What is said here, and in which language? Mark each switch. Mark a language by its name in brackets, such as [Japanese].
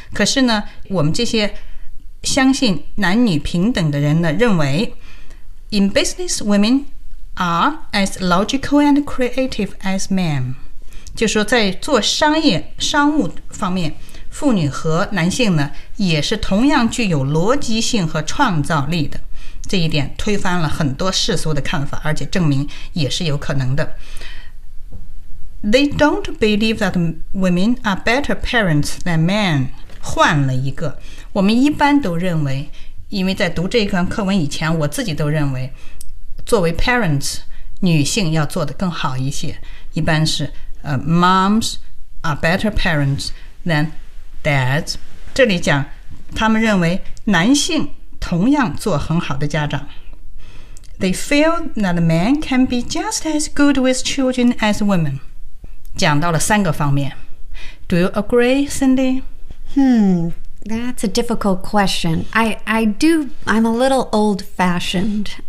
[Chinese] 可是呢，我们这些相信男女平等的人呢，认为 [English] in business women are as logical and creative as men， [Chinese] 就是说在做商务方面，妇女和男性呢也是同样具有逻辑性和创造力的。这一点推翻了很多世俗的看法，而且证明也是有可能的。 [English] They don't believe that women are better parents than men。 [Chinese] 换了一个，我们一般都认为，因为在读这一段课文以前，我自己都认为作为 parents 女性要做得更好一些，一般是 [English] moms are better parents than dads。 [Chinese] 这里讲他们认为男性同样做很好的家长。 [English] They feel that men can be just as good with children as women。 [Chinese] 讲到了三个方面。 [English] Do you agree, Cindy? That's a difficult question. I'm a little old-fashioned. Uh-huh.